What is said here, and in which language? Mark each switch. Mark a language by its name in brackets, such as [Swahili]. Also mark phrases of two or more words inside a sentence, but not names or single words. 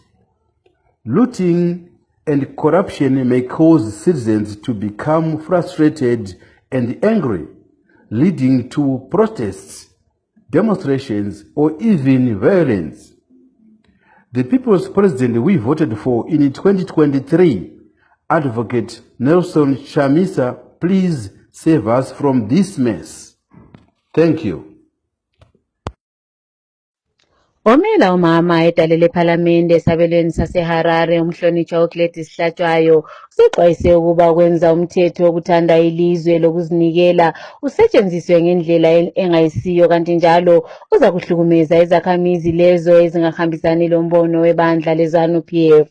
[English] Looting and corruption may cause citizens to become frustrated and angry, leading to protests, demonstrations, or even violence. The People's President we voted for in 2023, Advocate Nelson Chamisa, please save us from this mess. Thank you. [North Ndebele] Omela umama edalele ephalamende esabelweni saseHarare umhlonitshwa uGladys Hlatshwayo usexwayise ukuba kwenza umthetho wokuthanda ilizwe lokuzinikela usetshenziswe ngendlela engayisiyo, kanti njalo uza kuhlukumeza izakhamizi lezo ezingahambisani lombono webandla leZANU-PF.